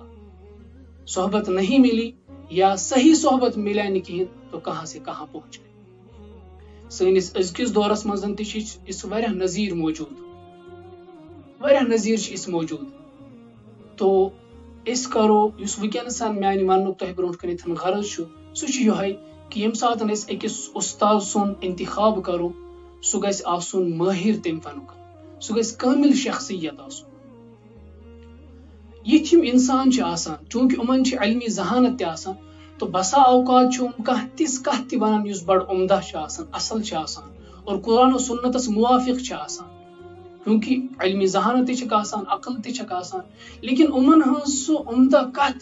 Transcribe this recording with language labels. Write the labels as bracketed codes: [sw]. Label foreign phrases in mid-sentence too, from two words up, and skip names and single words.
[ur] صحبت نہیں ملی یا صحیح صحبت ملے نہ کہین تو کہاں سے کہاں پہنچ گئے. [ks] سنس ازکس دورس مزن تہ اس واریاہ نظیر موجود واریاہ نظیر اس موجود. تو اس کرو اس ونکس میانہ وننک تہ برونٹ کنتھ غرض سہ یہ کہ یم سات أکس استاد سن انتخاب کرو سہ گژھِ آسن ماہر تم فنک سہ گژھِ کامل شخصیت آسن. یتھ یم انسان چھ آسان چونکہ یمن چھ علمی ذہانت تہ آسان تو بسا اوقات کانٛہہ تِژھ کتھ تہِ ونان یُس بڑٕ عمدہ چھِ آسان اصل چھِ آسان اور قرآن و سنتس موافق چھِ آسان کیونکہ علمی ذہانت تہِ چھکھ آسان عقل تہِ چھکھ آسان لیکن یِمن ہٕنٛز سُہ عمدہ کتھ